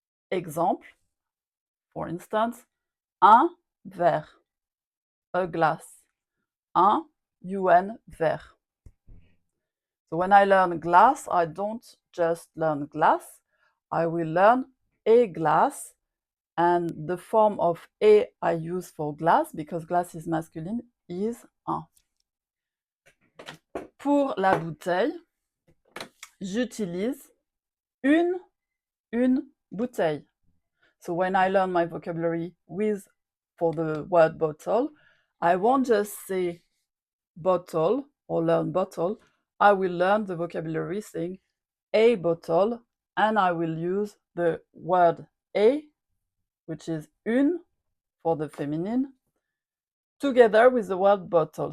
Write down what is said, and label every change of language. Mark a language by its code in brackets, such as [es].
[fr] Exemple, [en] for instance, [fr] un verre, [en] a glass, [fr] un verre. [en] So when I learn glass, I don't just learn glass, I will learn a glass, and the form of a I use for glass, because glass is masculine, is un. [fr] Pour la bouteille, j'utilise une bouteille. [en] So when I learn my vocabulary for the word bottle, I won't just say bottle or learn bottle. I will learn the vocabulary saying a bottle, and I will use the word a, which is une for the feminine, together with the word bottle.